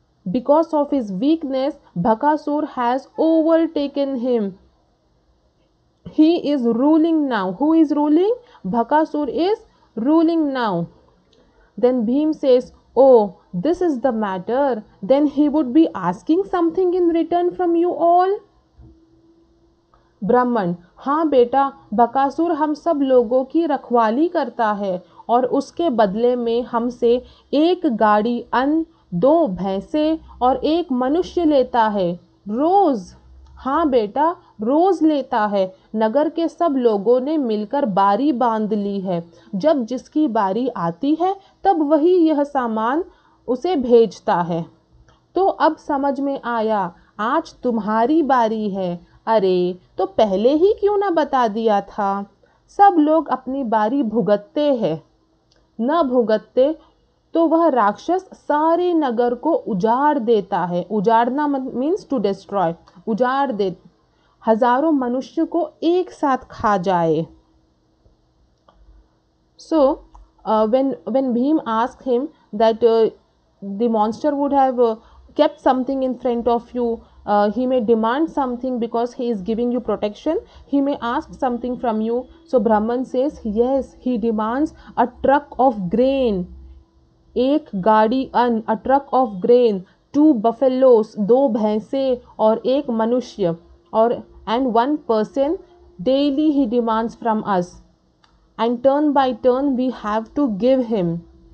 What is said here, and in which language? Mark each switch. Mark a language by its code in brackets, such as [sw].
[en] Because of his weakness, Bakasur has overtaken him. He is ruling now. Who is ruling? Bakasur is ruling now. Then Bhim says, oh, this is the matter. Then he would be asking something in return from you all. [hi] ब्राह्मण, हाँ बेटा, बकासुर हम सब लोगों की रखवाली करता है और उसके बदले में हमसे एक गाड़ी अन्न, 2 भैंसे और 1 मनुष्य लेता है रोज। हाँ बेटा, रोज लेता है। नगर के सब लोगों ने मिलकर बारी बांध ली है। जब जिसकी बारी आती है तब वही यह सामान उसे भेजता है। तो अब समझ में आया, आज तुम्हारी बारी है। अरे, तो पहले ही क्यों ना बता दिया था? सब लोग अपनी बारी भुगतते हैं। न भुगतते तो वह राक्षस सारे नगर को उजाड़ देता है। उजाड़ना [en] means to destroy, [hi] उजाड़ दे, हजारों मनुष्य को एक साथ खा जाए। [en] So when Bhim asked him that the monster would have kept something in front of you, he may demand something because he is giving you protection, he may ask something from you. So Brahman says, yes, he demands a truck of grain, [hi] एक गाड़ी अन्न, [en] a truck of grain, 2 buffaloes, [hi] 2 भैंसे और 1 मनुष्य, और [en] and 1 person daily he demands from us, and turn by turn we have to give him.